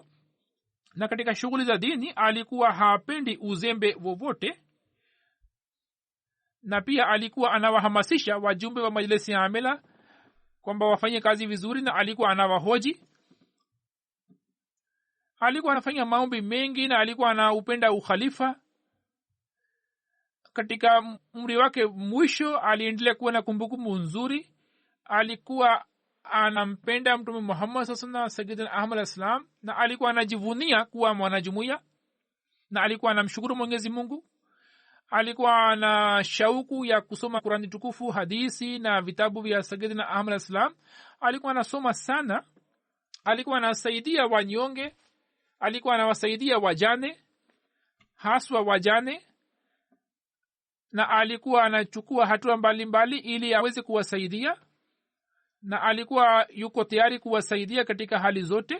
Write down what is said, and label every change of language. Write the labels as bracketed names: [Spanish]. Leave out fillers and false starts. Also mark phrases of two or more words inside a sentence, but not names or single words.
[Swahili] Na katika shughuli za dini alikuwa hapendi uzembe wowote, na pia alikuwa anawahamasisha wajumbe wa majlisi ya amila kwamba wafanye kazi vizuri, na alikuwa anawahoji. Alikuwa anafanya maombi mengi na alikuwa anaupenda ukhalifa. Katika umri wake mwisho aliendelea kuwa na kumbukumbu nzuri. Alikuwa anampenda Mtume Muhammad [Arabic] صلى الله عليه وسلم, [Swahili] Sayyidina Ahmad al-Islam, na alikuwa anajivunia kuwa mwanajumuiya na alikuwa anamshukuru Mwenyezi Mungu. Alikuwa na shauku ya kusoma Qur'ani tukufu, hadithi na vitabu vya Sayyidina Ahmad al-Islam. Alikuwa anasoma sana. Alikuwa anasaidia wanyonge. Alikuwa anawasaidia wajane, haswa wajane, na alikuwa anachukua hatua mbalimbali ili aweze kuwasaidia, na alikuwa yuko tayari kuwasaidia katika hali zote.